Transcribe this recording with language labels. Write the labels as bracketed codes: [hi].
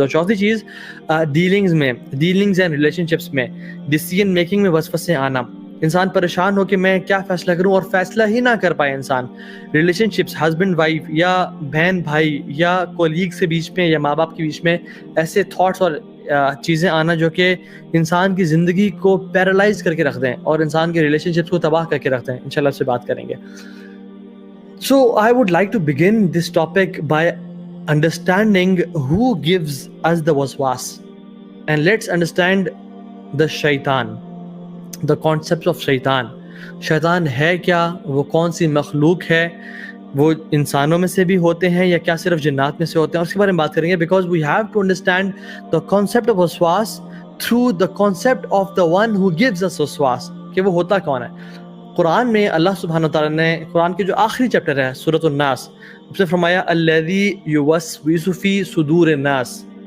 [ur] اور چوتھی چیز ڈیلنگز اینڈ ریلیشن شپس میں، ڈیسیژن میکنگ میں وسوسے آنا، انسان پریشان ہو کہ میں کیا فیصلہ کروں اور فیصلہ ہی نہ کر پائے انسان. ریلیشن شپس، ہسبینڈ وائف یا بہن بھائی یا کولیگ کے بیچ میں یا ماں باپ کے بیچ میں ایسے تھاٹس اور چیزیں آنا جو کہ انسان کی زندگی کو پیرالائز کر کے رکھ دیں اور انسان کے ریلیشن شپس کو تباہ کر کے رکھ دیں. انشاءاللہ اس سے بات کریں گے. [en] So I would like to begin this topic by understanding who gives us the waswas, and let's understand the shaitan, the concepts of shaitan. [ur] شیطان ہے کیا، وہ کون سی مخلوق ہے، وہ انسانوں میں سے بھی ہوتے ہیں یا کیا صرف جنات میں سے ہوتے ہیں، اور اس کے بارے میں بات کریں گے. [en] because we have to understand the concept of waswas through the concept of the one who gives us waswas، [ur] کہ وہ ہوتا کون ہے. قرآن میں اللہ سبحانہ وتعالیٰ نے قرآن کے جو آخری چیپٹر ہے سورۃ الناس، اس نے فرمایا [ar] الذی یوسوس فی صدور الناس.